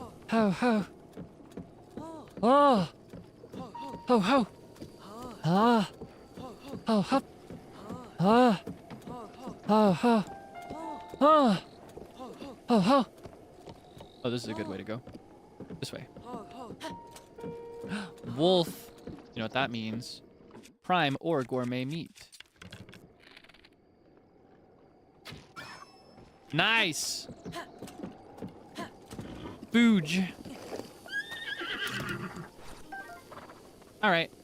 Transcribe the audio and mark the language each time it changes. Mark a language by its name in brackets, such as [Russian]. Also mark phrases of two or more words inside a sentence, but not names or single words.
[English] Ho ho. Oh. Ho ho. Ah. Ho ho. Ah. Ho ho. Ah. Ho ho. Oh, this is a good way to go. This way. Wolf. You know what that means? Prime or gourmet meat. Nice. Booge. All right.